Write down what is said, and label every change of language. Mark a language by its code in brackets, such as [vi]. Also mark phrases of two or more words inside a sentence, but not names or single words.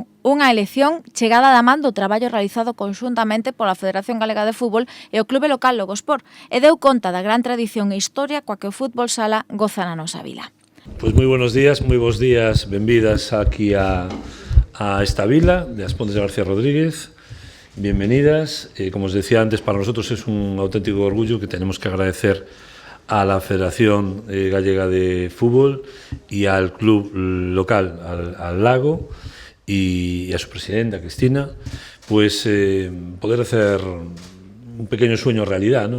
[gl] Unha elección chegada da man do traballo realizado conxuntamente pola Federación Galega de Fútbol e o clube local Logosport e deu conta da gran tradición e historia coa que o fútbol sala goza na nosa vila. Pois moi buenos días, benvidas aquí a esta vila de As Pontes de García Rodríguez. [es] Bienvenidas. Como os decía antes, para nosotros es un auténtico orgullo que tenemos que agradecer a la Federación Gallega de Fútbol y al club local, al Lago, y a su presidenta, Cristina, pues poder hacer un pequeño sueño realidad, ¿no?